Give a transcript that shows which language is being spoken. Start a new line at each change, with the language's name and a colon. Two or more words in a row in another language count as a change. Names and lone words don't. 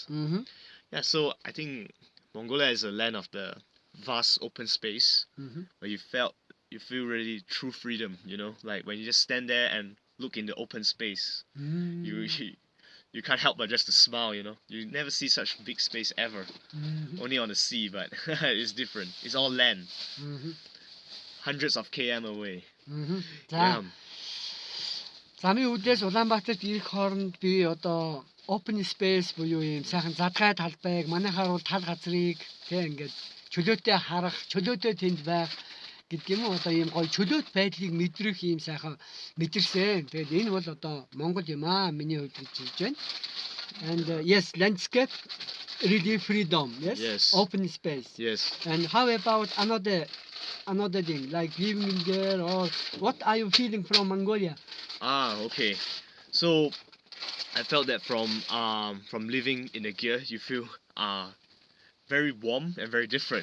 English: Yeah, so I think Mongolia is a land of the vast open space where you feel really true freedom, you know, like when you just stand there and look in the open space, you can't help but just to smile, you know. You never see such big space ever, only on the sea, but it's different. It's all land, hundreds of km away. Yeah.
Mongolian: Замын үүдээс Улаанбаатарт ирэх хооронд би одоо
English: open space
Mongolian: буюу юм сайхан задгай талбайг манайхаар бол тал газрыг тэг ингээд чөлөөтэй харах, чөлөөтэй тэнд байх гэдэг юм уу одоо ийм гоё чөлөөт байдлыг мэдрэх ийм сайхан мэдэрсэн. Тэгээд энэ бол одоо Монгол юм аа миний хувьд гэж хэлж байна.
English: And yes, landscape really freedom, yes? Open space. Yes. And how about another thing like living in there, or what are you feeling from Mongolia? Okay. So I felt that from living in the gear, you feel very warm and very different.